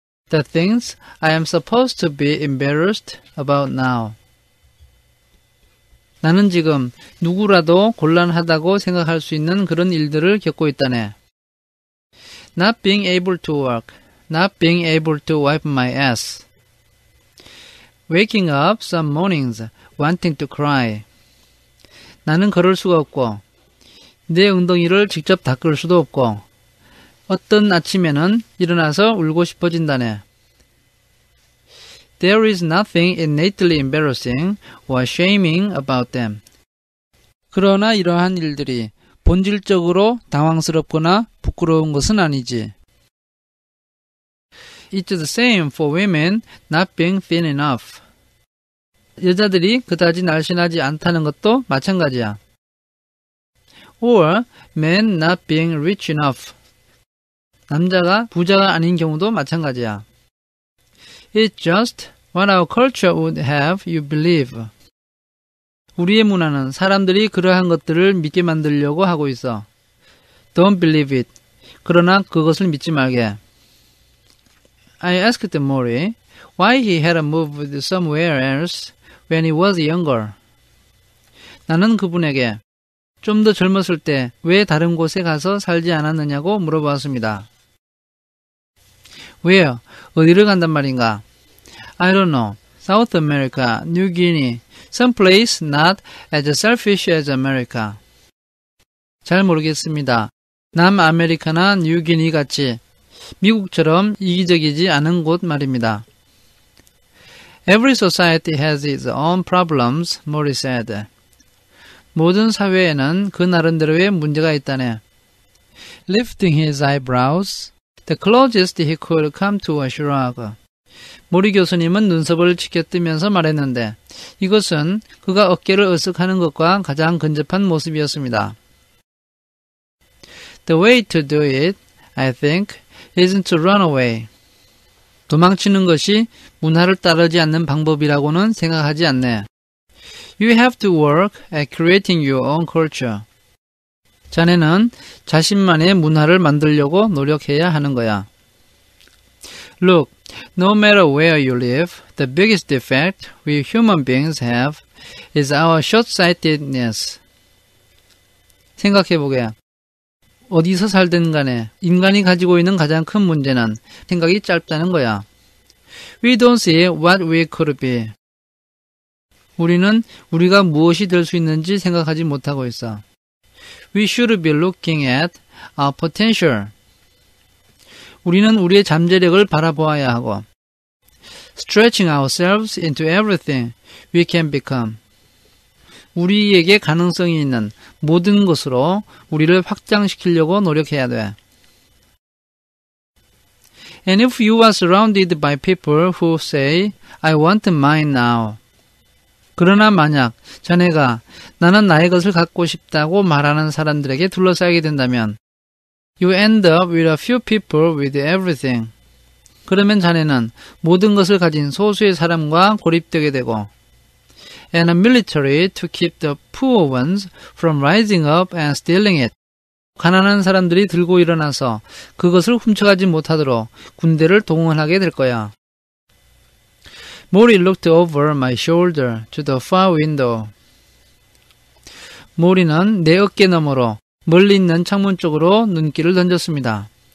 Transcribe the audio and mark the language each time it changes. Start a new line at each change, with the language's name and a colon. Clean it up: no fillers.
English: The things I am supposed to be embarrassed about now.
Korean: 나는 지금 누구라도 곤란하다고 생각할 수 있는 그런 일들을 겪고 있다네.
English: Not being able to work. Not being able to wipe my ass. Waking up some mornings wanting to cry.
Korean: 나는 걸을 수가 없고 내 엉덩이를 직접 닦을 수도 없고 어떤 아침에는 일어나서 울고 싶어진다네.
English: There is nothing innately embarrassing or shaming about them.
Korean: 그러나 이러한 일들이 본질적으로 당황스럽거나 부끄러운 것은 아니지.
English: It's the same for women not being thin enough.
Korean: 여자들이 그다지 날씬하지 않다는 것도 마찬가지야.
English: Or men not being rich enough.
Korean: 남자가 부자가 아닌 경우도 마찬가지야.
English: It's just what our culture would have you believe.
Korean: 우리의 문화는 사람들이 그러한 것들을 믿게 만들려고 하고 있어.
English: Don't believe it.
Korean: 그러나 그것을 믿지 말게.
English: I asked Mori why he had moved somewhere else when he was younger.
Korean: 나는 그분에게 좀 더 젊었을 때 왜 다른 곳에 가서 살지 않았느냐고 물어보았습니다.
English: Where?
Korean: 어디를 간단 말인가?
English: I don't know. South America, New Guinea, someplace not as selfish as America.
Korean: 잘 모르겠습니다. 남아메리카나 뉴기니 같이 미국처럼 이기적이지 않은 곳 말입니다.
English: Every society has its own problems, Mori said.
Korean: 모든 사회에는 그 나름대로의 문제가 있다네.
English: Lifting his eyebrows, the closest he could come to a shrug.
Korean: 모리 교수님은 눈썹을 치켜뜨면서 말했는데 이것은 그가 어깨를 으쓱하는 것과 가장 근접한 모습이었습니다.
English: The way to do it, I think, isn't to run away.
Korean: 도망치는 것이 문화를 따르지 않는 방법이라고는 생각하지 않네.
English: You have to work at creating your own culture.
Korean: 자네는 자신만의 문화를 만들려고 노력해야 하는 거야.
English: Look, no matter where you live, the biggest defect we human beings have is our short-sightedness.
Korean: 생각해보게. 어디서 살든 간에 인간이 가지고 있는 가장 큰 문제는 생각이 짧다는 거야.
English: We don't see what we could be.
Korean: 우리는 우리가 무엇이 될 수 있는지 생각하지 못하고 있어.
English: We should be looking at our potential.
Korean: 우리는 우리의 잠재력을 바라보아야 하고
English: stretching ourselves into everything we can become.
Korean: 우리에게 가능성이 있는 모든 것으로 우리를 확장시키려고 노력해야 돼.
English: And if you are surrounded by people who say, I want mine now.
Korean: 그러나 만약 자네가 나는 나의 것을 갖고 싶다고 말하는 사람들에게 둘러싸이게 된다면
English: You end up with a few people with everything.
Korean: 그러면 자네는 모든 것을 가진 소수의 사람과 고립되게 되고
English: And a military to keep the poor ones from rising up and stealing it.
Korean: 가난한 사람들이 들고 일어나서 그것을 훔쳐가지 못하도록 군대를 동원하게 될 거야.
English: Maury looked over my shoulder to the far window.
Korean: 모리는 내 어깨 너머로 멀리 있는 창문 쪽으로 눈길을 던졌습니다.